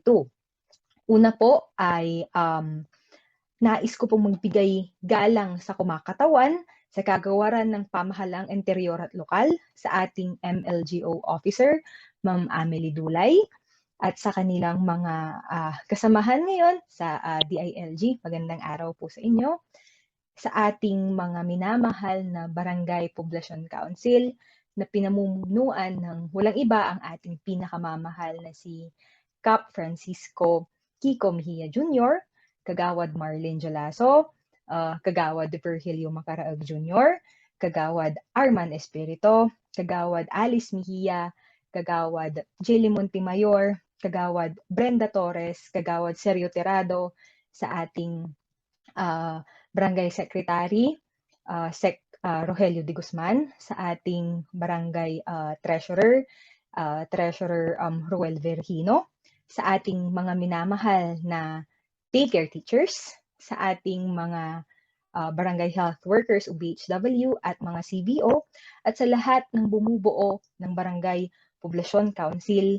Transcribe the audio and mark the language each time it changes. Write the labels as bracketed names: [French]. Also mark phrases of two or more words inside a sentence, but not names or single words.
[Filipino] Una po ay nais ko pong magbigay galang sa kumakatawan sa kagawaran ng pamahalang interior at lokal sa ating MLGO officer, Ma'am Amelie Dulay, at sa kanilang mga kasamahan ngayon sa DILG. Magandang araw po sa inyo. Sa ating mga minamahal na Barangay Poblasyon Council na pinamumunuan ng walang iba ang ating pinakamamahal na si Cap Francisco Kiko Mejia Jr., Kagawad Marlene Jalaso, Kagawad Virgilio Macaraag Jr., Kagawad Arman Espirito, Kagawad Alice Mejia, Kagawad Jelly Montemayor, Kagawad Brenda Torres, Kagawad Sergio Terrado, sa ating Barangay Secretary, Rogelio de Guzman, sa ating barangay treasurer, Treasurer Roel Vergino, sa ating mga minamahal na daycare teachers, sa ating mga barangay [English] health workers [Filipino] o BHW at mga CBO, at sa lahat ng bumubuo ng Barangay Poblasyon Council.